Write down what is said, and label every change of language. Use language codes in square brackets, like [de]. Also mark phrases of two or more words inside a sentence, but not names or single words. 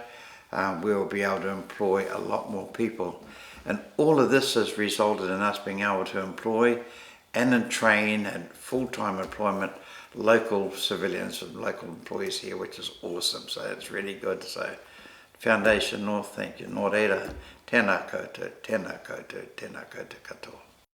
[en] We'll be able to employ a lot more people. And all of this has resulted in us being able to employ and train and full-time employment local civilians and local employees here, which is awesome. So it's really good. So Foundation North, thank you. [mi] Nō reira, tēnā koutou, tēnā koutou, tēnā koutou katoa.